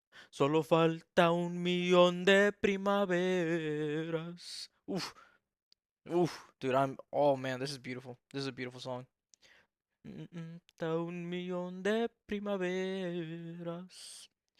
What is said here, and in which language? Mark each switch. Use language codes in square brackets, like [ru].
[es] Solo falta un millón de primaveras. Oof. Oof. [en] Dude, oh man, this is beautiful. This is a beautiful song. [es] Falta un millón de primaveras.